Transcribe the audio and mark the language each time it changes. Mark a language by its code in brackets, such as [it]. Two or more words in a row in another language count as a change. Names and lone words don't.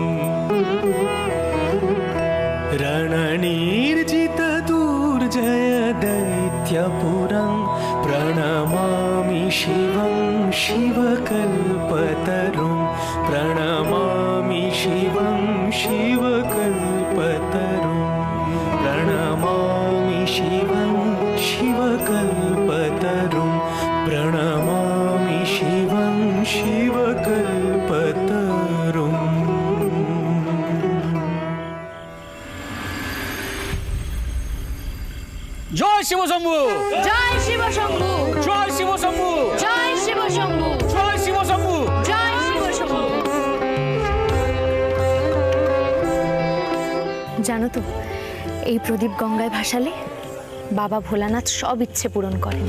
[sa] रणनीर्जितदुर्जय दैत्यपुरं प्रणमामि शिवं शिवकल्पतरुं प्रणमामि शिवं शिवकल्पतरुं प्रणमामि शिवं शिवकल्पतरुं प्रणमामि शिवं शिवकल्पतरुं। [bn] জয় শিব শম্ভু, জয় শিব শম্ভু, জয় শিব শম্ভু, জয় শিব শম্ভু, জয় শিব শম্ভু, জয় শিব শম্ভু। জানো তো, এই প্রদীপ গঙ্গায় ভাসালে বাবা ভোলানাথ সব ইচ্ছে পূরণ করেন।